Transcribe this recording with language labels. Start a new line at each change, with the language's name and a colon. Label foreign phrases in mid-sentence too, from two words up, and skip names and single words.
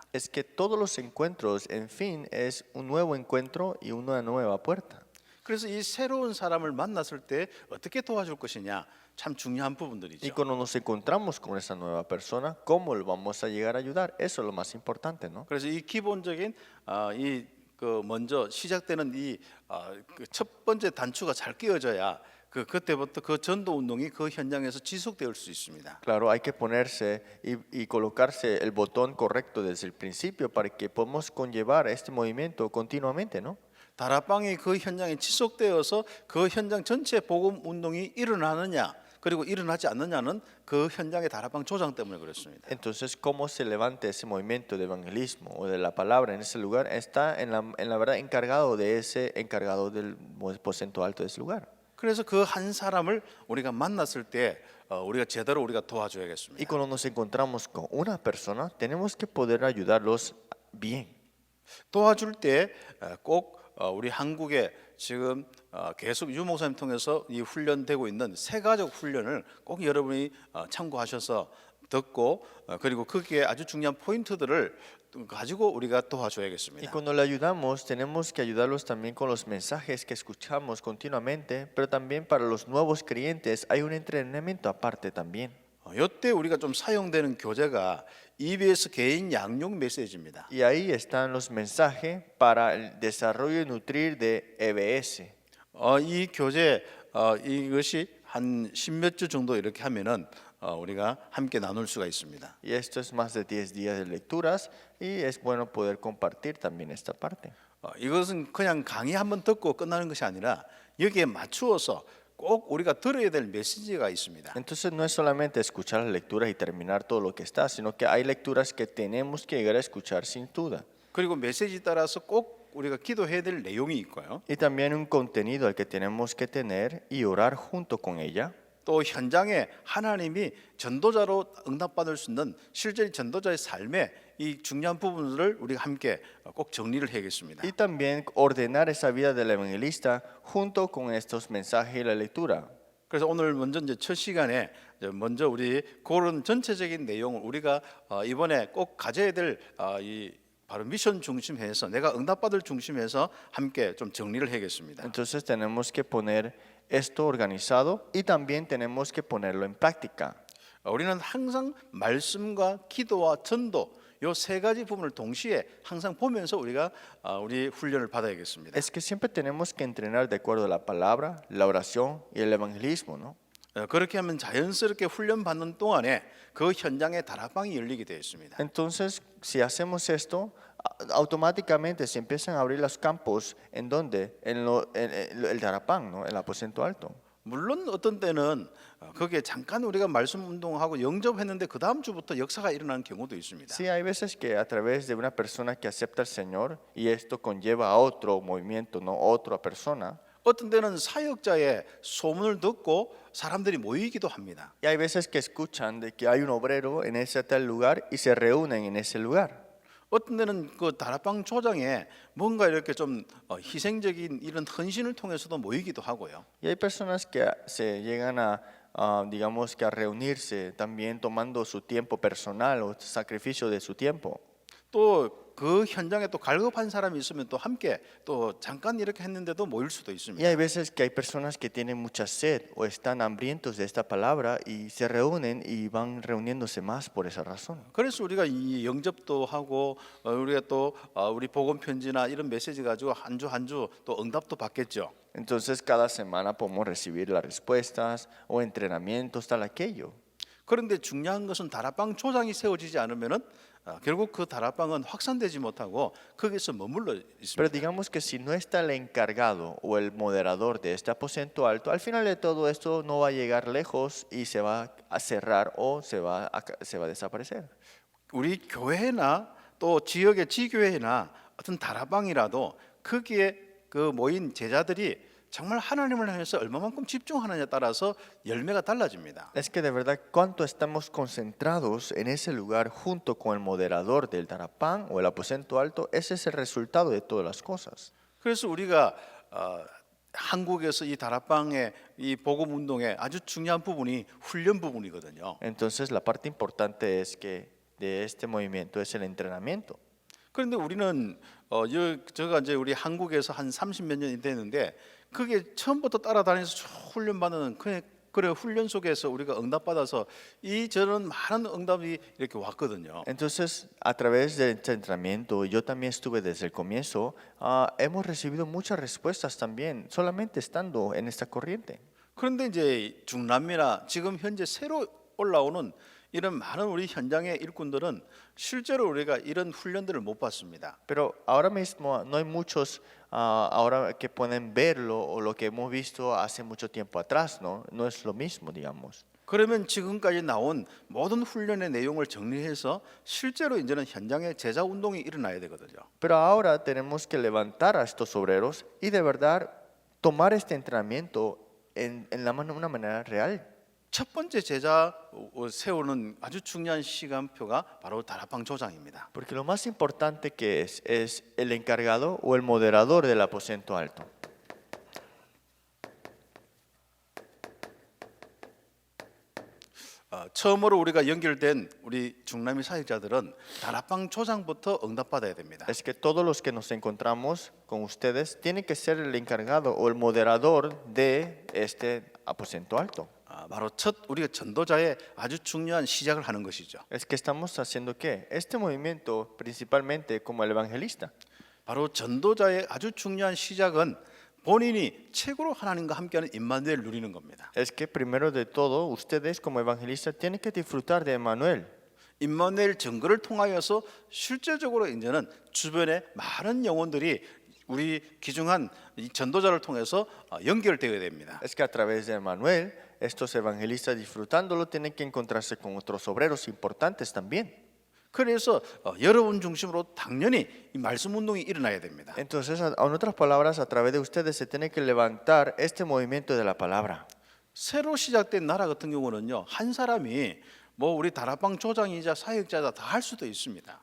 Spanish: Es que todos los encuentros, en fin, es un nuevo encuentro y una nueva puerta.
Korean: 그래서 이 새로운 사람을 만났을 때 어떻게 도와줄 것이냐 참 중요한 부분들이죠.
Spanish: Y cuando nos encontramos con esa nueva persona, ¿cómo lo vamos a llegar a ayudar? Eso es lo más importante, ¿no?
Korean: 그래서 이 기본적인 그 먼저 시작되는 이 첫 번째 단추가 잘 끼워져야 그때부터 그 전도 운동이 그 현장에서 지속될 수 있습니다.
Spanish: Claro, hay que ponerse y colocarse el botón correcto desde el principio para que podamos conllevar este movimiento continuamente, ¿no?
Korean: 다락방이 그 현장에 지속되어서 그 현장 전체 복음 운동이 일어나느냐 그리고 일어나지 않느냐는 그 현장의 다락방 조장 때문에 그렇습니다.
Spanish: Entonces, cómo se levanta ese movimiento de evangelismo o de la palabra en ese lugar está en la verdad encargado de ese encargado del aposento alto de ese lugar.
Korean: 그래서 그 한 사람을 우리가 만났을 때 우리가 제대로 우리가
Spanish: Y
Korean: 도와줘야겠습니다.
Spanish: cuando nos encontramos con una persona, tenemos que poder ayudarlos bien.
Korean: 도와줄 때 꼭 우리 한국에 지금 계속 유 목사님 통해서 이 훈련되고 있는 세가족 훈련을 꼭 여러분이 참고하셔서 듣고 그리고 거기에 아주 중요한 포인트들을 가지고 우리가
Spanish: Y
Korean: 도와줘야겠습니다.
Spanish: cuando le ayudamos, tenemos que ayudarlos también con los mensajes que escuchamos continuamente, pero también para los nuevos creyentes hay un entrenamiento aparte también.
Korean: 이때 우리가 좀 사용되는 교재가 EBS 개인 양육 메시지입니다.
Spanish: Y ahí están los mensajes para el desarrollo y nutrir de EBS.
Korean: 이 교재 이것이 한 10몇 주 정도 이렇게 하면은 우리가 함께 나눌 수가 있습니다.
Spanish: Y esto es más de 10 días de lecturas y es bueno poder compartir también esta parte.
Korean: 이것은 그냥 강의 한번 듣고 끝나는 것이 아니라 여기에 맞추어서 꼭 우리가 들어야 될 메시지가 있습니다.
Spanish: Entonces no es solamente escuchar las lecturas y terminar todo lo que está, sino que hay lecturas que tenemos que llegar a escuchar sin duda.
Korean: 그리고 메시지 따라서 꼭 우리가 기도해야 될 내용이 있고요.
Spanish: Y también un contenido al que tenemos que tener y orar junto con ella.
Korean: 또 현장에 하나님이 전도자로 응답받을 수 있는 실제 전도자의 삶의 이 중요한 부분들을 우리가 함께 꼭 정리를 해야겠습니다.
Spanish: Y también ordenar esa vida del evangelista junto con estos mensajes y la lectura.
Korean: 그래서 오늘 먼저 이제 첫 시간에 먼저 우리 그런 전체적인 내용을 우리가 이번에 꼭 가져야 될 이 바로 미션 중심에서 내가 응답받을 중심에서 함께 좀 정리를 해야겠습니다.
Spanish: Entonces tenemos que poner esto organizado y también tenemos que ponerlo en práctica.
Korean: 우리는 항상 말씀과 기도와 전도 요 세 가지 부분을 동시에 항상 보면서 우리가 우리 훈련을 받아야겠습니다.
Spanish: Es que siempre tenemos que entrenar de acuerdo a la palabra, la oración y el evangelismo, ¿no?
Korean: 그렇게 하면 자연스럽게 훈련 받는 동안에 그 현장에 다락방이 열리게 되어 있습니다.
Spanish: Entonces, si hacemos esto, automáticamente se empiezan a abrir los campos en donde el Darapán, ¿no? El aposento alto.
Korean: 물론 어떤 때는 거기에 잠깐 우리가 말씀 운동하고 영접했는데 그 다음 주부터 역사가 일어나는 경우도 있습니다.
Spanish: Sí, hay veces que a través de una persona que acepta al Señor y esto conlleva a otro movimiento, no otra persona.
Korean: 어떤 때는 사역자의 소문을 듣고 사람들이 모이기도 합니다.
Spanish: Y hay veces que escuchan de que hay un obrero en ese tal lugar y se reúnen en ese lugar.
Korean: 어떤 때는 그 다락방 조장에 뭔가 이렇게 좀 희생적인 이런 헌신을 통해서도 모이기도 하고요.
Spanish: Y hay personas que se llegan a, digamos que a reunirse también tomando su tiempo personal o sacrificio de su tiempo.
Korean: 또 그 현장에 또 갈급한 사람이 있으면 또 함께 또 잠깐 이렇게 했는데도 모일 수도
Spanish: Y
Korean: 있습니다.
Spanish: hay veces que hay personas que tienen mucha sed o están hambrientos de esta palabra y se reúnen y van reuniéndose más por esa razón.
Korean: 그래서 우리가 이 영접도 하고 우리가 또 우리 복음 편지나 이런 메시지 가지고 한 주 한 주 또 응답도 받겠죠.
Spanish: Entonces cada semana podemos recibir las respuestas o entrenamientos, tal aquello.
Korean: 그런데 중요한 것은 다락방 조장이 세워지지 않으면은 결국 그 다락방은 확산되지 못하고 거기서 머물러
Spanish: Pero
Korean: 있습니다.
Spanish: digamos que si no está el encargado o el moderador de este aposento alto, al final de todo esto no va a llegar lejos y se va a cerrar o se va a desaparecer.
Korean: 우리 교회나 또 지역의 지교회나 어떤 다락방이라도 거기에 그 모인 제자들이 정말 하나님을 향해서 얼마만큼 집중하느냐에 따라서 열매가 달라집니다.
Spanish: Es que de verdad cuánto estamos concentrados en ese lugar junto con el moderador del Darapán o el aposento alto, ese es el resultado de todas las cosas.
Korean: 그래서 우리가 한국에서 이 다락방의 이 복음 운동의 아주 중요한 부분이 훈련 부분이거든요.
Spanish: Entonces la parte importante es que de este movimiento es el entrenamiento.
Korean: 그런데 우리는 제가 이제 우리 한국에서 한 30몇 년이 됐는데 그게 처음부터 따라다니면서 쭉 훈련받는 그래 훈련 속에서 우리가 응답받아서 저런 많은 응답이 이렇게 왔거든요.
Spanish: Entonces, a través del entrenamiento, yo también estuve desde el comienzo, hemos recibido muchas respuestas también, solamente estando en esta corriente.
Korean: 그런데 이제 중남미나 지금 현재 새로 올라오는 이런 많은 우리 현장의 일꾼들은 실제로 우리가 이런 훈련들을 못 받습니다.
Spanish: Pero ahora mismo no hay muchos ahora que pueden verlo o lo que hemos visto hace mucho tiempo atrás, ¿no? No es lo mismo, digamos.
Korean: 그러면 지금까지 나온 모든 훈련의 내용을 정리해서 실제로 이제는 현장에 제자 운동이 일어나야 되거든요.
Spanish: Pero ahora tenemos que levantar a estos obreros y de verdad tomar este entrenamiento en una manera real.
Korean: 첫 번째 제자 세우는 아주 중요한 시간표가 바로 다락방 조장입니다.
Spanish: Porque lo más importante que es el encargado o el moderador del aposento alto.
Korean: 처음으로 우리가 연결된 우리 중남미 사역자들은 다락방 조장부터 응답받아야 됩니다.
Spanish: Es que todos los que nos encontramos con ustedes tienen que ser el encargado o el moderador de este aposento alto.
Korean: 바로 첫 우리가 전도자의 아주 중요한 시작을 하는 것이죠.
Spanish: Es que estamos haciendo qué? Este movimiento principalmente como el evangelista.
Korean: 바로 전도자의 아주 중요한 시작은 본인이 최고로 하나님과 함께하는 임마누엘 누리는 겁니다.
Spanish: Es que primero de todo ustedes como evangelistas tienen que disfrutar de Emmanuel.
Korean: 임마누엘 증거를 통하여서 실제적으로 이제는 주변에 많은 영혼들이 우리 귀중한 이 전도자를 통해서 연결되어야 됩니다.
Spanish: Es que a través de Emmanuel estos evangelistas disfrutándolo tienen que encontrarse con otros obreros importantes también.
Korean: 그래서 여러분 중심으로 당연히 이 말씀 운동이 일어나야 됩니다.
Spanish: Entonces, en otras palabras, a través de ustedes se tiene que levantar este movimiento de la palabra.
Korean: 새로 시작된 나라 같은 경우는요, 한 사람이 뭐 우리 다락방 조장이자 사역자다 다 할 수도 있습니다.